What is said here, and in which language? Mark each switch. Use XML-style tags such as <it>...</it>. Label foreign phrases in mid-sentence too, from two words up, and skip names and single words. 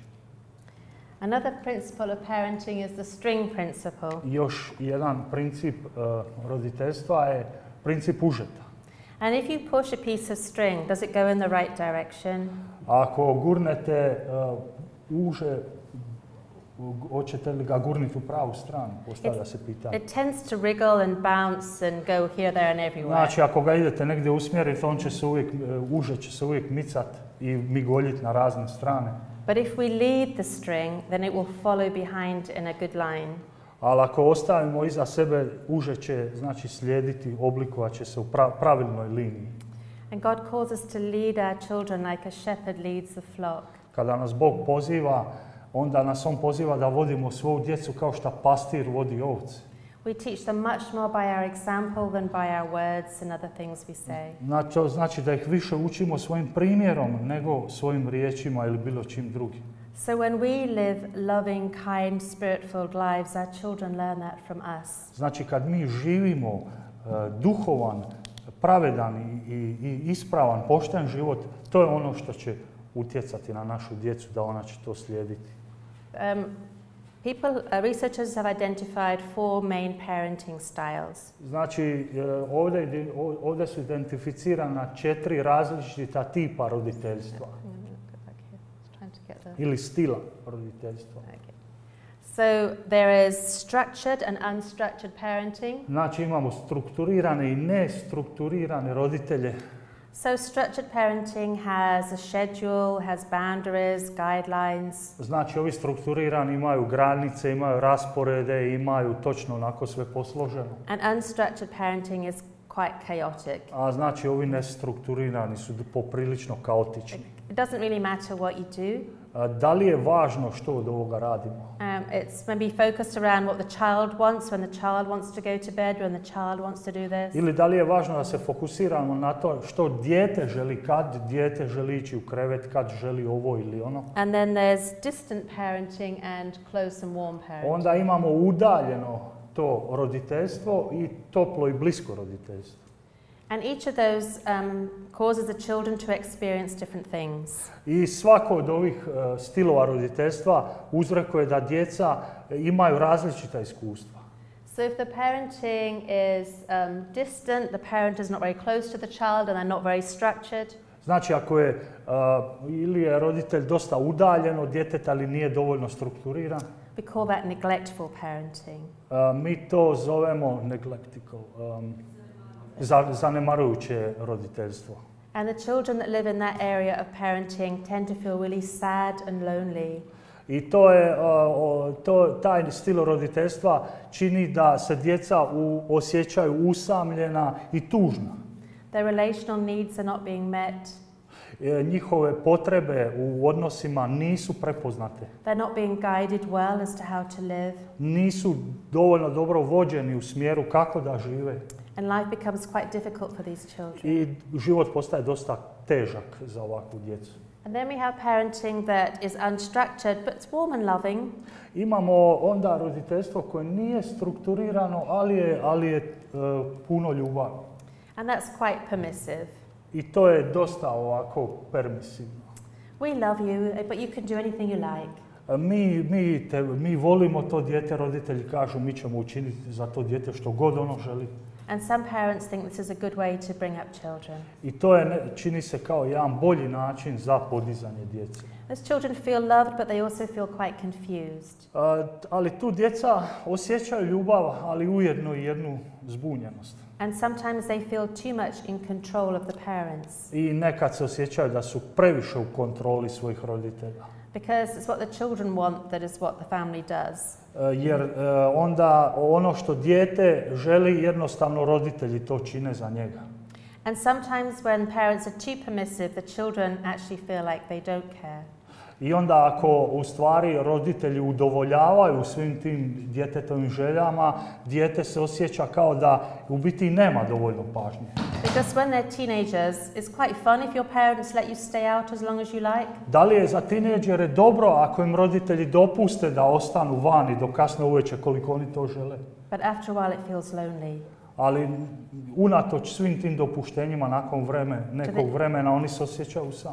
<en>Another principle of parenting is the string principle.</en> <hr>Još jedan princip roditeljstva je princip užeta.</hr> <en>And if you push a piece of string, does it go in the right direction?</en> <hr>Ako gurnete uže hoćete li ga gurniti u pravu stranu, postavlja se pitanje.</hr> <en>It tends to wriggle and bounce and go here, there and everywhere.</en> <hr>Znači, ako ga idete negdje usmjeriti, uže će se uvijek micat i migoljiti na razne strane.</hr> <en>But if we lead the string, then it will follow behind in a good line.</en> <hr>Ali ako ostavimo iza sebe, uže će, znači, slijediti, oblikovat će se u pravilnoj liniji.</hr> <en>And God calls us to lead our children like a shepherd leads the flock.</en> <hr>Kada nas Bog poziva, onda nas On poziva da vodimo svoju djecu kao što pastir vodi ovce.</hr> <en>We teach them much more by our example than by our words and other things we say.</en> <hr>Znači da ih više učimo svojim primjerom nego svojim riječima ili bilo čim drugim.</hr> <en>So when we live loving, kind, spirit-filled lives, our children learn that from us.</en> <hr>Znači kad mi živimo duhovan, pravedan i ispravan, pošten život, to je ono što će utjecati na našu djecu, da ona će to slijediti.</hr> <en>Researchers have identified 4 main parenting styles.</en> <hr>Znači, ovdje su identificirana 4 različita tipa roditeljstva. Ili stila roditeljstva.</hr> <en>Okay. So there is structured and unstructured parenting.</en> <hr>Znači imamo strukturirane i nestrukturirane roditelje.</hr> <en>So structured parenting has a schedule, has boundaries, guidelines.</en> <hr>Znači ovi strukturirani imaju granice, imaju rasporede, imaju točno onako sve posloženo.</hr> <en>And unstructured parenting is quite chaotic.</en> <hr>A znači ovi nestrukturirani su poprilično kaotični.</hr> <en>It doesn't really matter what you do.</en> <hr>Da li je važno što od ovoga radimo?</hr> <en>It's maybe focused around what the child wants, when the child wants to go to bed, when the child wants to do this.</en> <hr>Ili da li je važno da se fokusiramo na to što dijete želi, kad dijete želi ići u krevet, kad želi ovo ili ono.</hr> <en>And then there's distant parenting and close and warm parenting.</en> <hr>Onda imamo udaljeno to roditeljstvo i toplo i blisko roditeljstvo.</hr> <en>And each of those causes the children to experience different things.</en> <hr>I svako od ovih stilova roditeljstva uzrokuje da djeca imaju različita iskustva.</hr> <en>So if the parenting is distant, the parent is not very close to the child and they're not very structured.</en> <hr>Znači ako je ili je roditelj dosta udaljen od djeteta ali nije dovoljno strukturiran.</hr> <en>We call that neglectful parenting.</en> <hr>Mi to zovemo neglectful. Zanemarujuće roditeljstvo.</hr> <en>And the children that live in that area of parenting tend to feel really sad and lonely.</en> <hr>I to je, taj stil roditeljstva čini da se djeca osjećaju usamljena i tužna.</hr> <en>Their relational needs are not being met.</en> <hr>Njihove potrebe u odnosima nisu prepoznate.</hr> <en>They're not being guided well as to how to live.</en> <hr>Nisu dovoljno dobro vođeni u smjeru kako da žive.</hr> <en>And life becomes quite difficult for these children.</en> <hr>I život postaje dosta težak za ovakvu djecu.</hr> <en>And then we have parenting that is unstructured, but it's warm and loving.</en> <hr>Imamo onda roditeljstvo koje nije strukturirano, ali je puno ljubavi.</hr> <en>And that's quite permissive.</en> <hr>I to je dosta ovako permisivno.</hr> <en>We love you, but you can do anything you like.</en> <hr>Mi volimo to dijete, roditelji kažu mi ćemo učiniti za to dijete što god ono želi.</hr> <en>And some parents think this is a good way to bring up children.</en> <hr>I to je, čini se kao jedan bolji način za podizanje djece.</hr> <en>Those children feel loved, but they also feel quite confused.</en> <hr>Ali tu djeca osjećaju ljubav, ali ujedno i jednu zbunjenost.</hr> <en>And sometimes they feel too much in control of the parents.</en> <hr>I nekad se osjećaju da su previše u kontroli svojih roditelja.</hr> <en>Because it's what the children want that is what the family does.</en> <hr>Jer onda ono što dijete želi, jednostavno roditelji to čine za njega.</hr> <en>And sometimes when parents are too permissive, the children actually feel like they don't care.</en> <hr>I onda ako u stvari roditelji udovoljavaju svim tim djetetovim željama, dijete se osjeća kao da u biti nema dovoljno pažnje.</hr> <en>Because when they're teenagers, it's quite fun if your parents let you stay out as long as you like.</en> <hr>Da li je za tinejdžere dobro ako im roditelji dopuste da ostanu vani do kasno uvečer koliko oni to žele?</hr> <en>But after a while it feels lonely.</en> <hr>Ali unatoč svim tim dopuštenjima nakon nekog vremena oni se osjećaju sami.</hr>